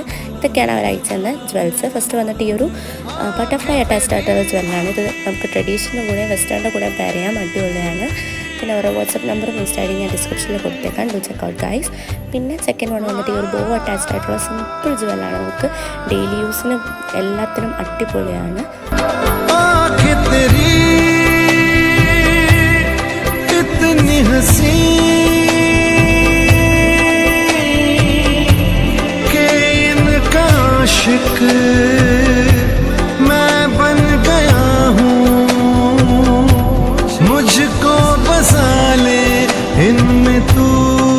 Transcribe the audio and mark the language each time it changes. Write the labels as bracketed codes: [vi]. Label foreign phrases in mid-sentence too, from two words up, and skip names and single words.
[ml] ഇതൊക്കെയാണ് അവർ അയച്ചു തന്ന ജ്വൽസ്. ഫസ്റ്റ് വന്നിട്ട് ഈ ഒരു [en] butterfly attached [ml] ആയിട്ടുള്ള ജ്വല്ലാണ്. ഇത് നമുക്ക് ട്രഡീഷണൽ കൂടെ വെസ്റ്റേണിൻ്റെ കൂടെ പെയർ ചെയ്യാൻ അടിപൊളിയാണ്. പിന്നെ ഓരോ വാട്സപ്പ് നമ്പറും [en] Insta ID [ml] ഞാൻ ഡിസ്ക്രിപ്ഷനിൽ കൊടുത്തേക്കാം, [en] do check out guys. [ml] പിന്നെ [en] second one [ml] വന്നിട്ട് ഈ ഒരു [en] bow attached [ml] ആയിട്ടുള്ള സിമ്പിൾ ജ്വല്ലാണ്. നമുക്ക് [en] daily use [ml] എല്ലാത്തിനും അടിപൊളിയാണ്. [hi] मैं बन गया हूँ, मुझको बसा ले इनमें तू.